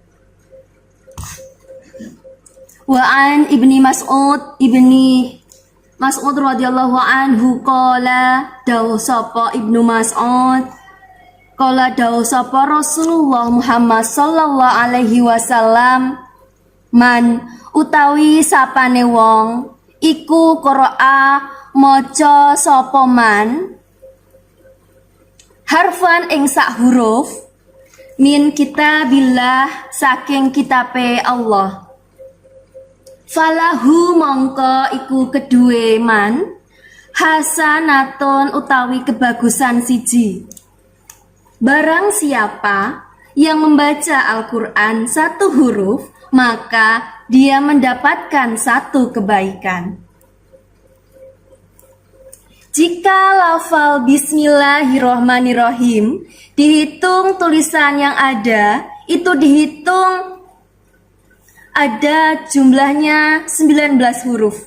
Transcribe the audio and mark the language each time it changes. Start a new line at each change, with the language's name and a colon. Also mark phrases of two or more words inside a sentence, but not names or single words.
Arabic: وعن ابن مسعود ابن مسعود رضي الله عنه قال
Javanese: dawuh sapa Ibnu Mas'ud
Arabic: qala
Javanese: dawuh sapa
Arabic: رسول الله محمد صلى الله عليه وسلم من
Javanese: utawi sapane wong iku
Arabic: qira'a
Javanese: maca sapa
Arabic: man
Javanese: harfan ing sak huruf
Arabic: من كتاب الله
Javanese: saking kitabe Allah falahu mongko iku kedue
Arabic: من حسنة
Javanese: utawi kebagusan siji.
Indonesian: Barang siapa yang membaca Al-Quran satu huruf, maka dia mendapatkan satu kebaikan. Jika lafal Bismillahirrohmanirrohim dihitung tulisan yang ada, itu dihitung ada jumlahnya 19 huruf.